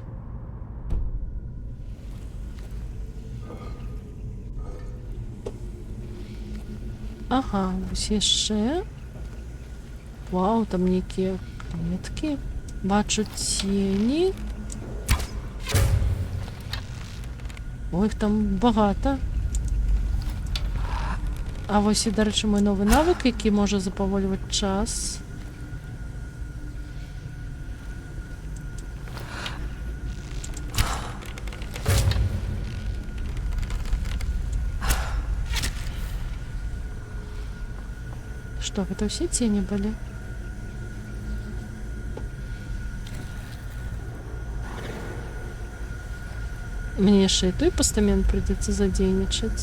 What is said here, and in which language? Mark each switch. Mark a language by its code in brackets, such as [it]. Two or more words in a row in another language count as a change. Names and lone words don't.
[be] Ага, ось яшчэ. Вау, там некія клеткі. [uk] Бачу тіні. Ой, їх там багато. А ось і, до речі, мій новий навик, який може заповолювати час. [ru] Что, это все тени были? Мне еще и той постамент придется задейничать.